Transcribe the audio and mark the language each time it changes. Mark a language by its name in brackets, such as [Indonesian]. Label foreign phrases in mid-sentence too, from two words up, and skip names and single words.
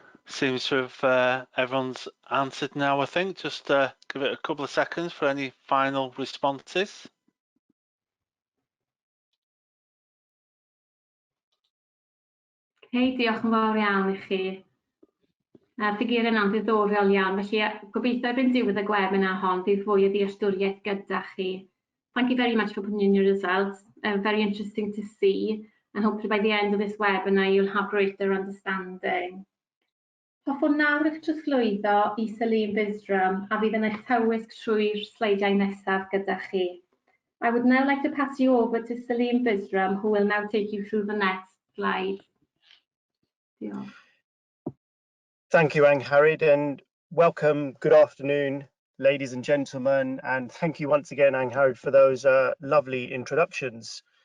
[English] Seems to have everyone's answered now, I think. Just give it a couple of seconds for any final responses. [Welsh] Diolch yn fawr iawn i chi. Ffigur yna'n ddiddorol iawn, felly gobeithio erbyn diwedd y webinar hon bydd fwy o ddealltwriaeth gyda chi. [English] Thank you very much for putting in your results. Very interesting to see, and hopefully by the end of this webinar you'll have greater understanding. [Welsh] Hoffwn nawr eich trosglwyddo i Salim Bisram a fydd yn eich tywysg trwy'r sleidiau nesaf gyda chi. [English] I would now like to pass you over to Salim Bisram, who will now take you through the next slide. [Welsh] Diolch. [English] Thank you, Angharad, and welcome. Good afternoon, ladies and gentlemen, and thank you once again, Angharad, for those lovely introductions.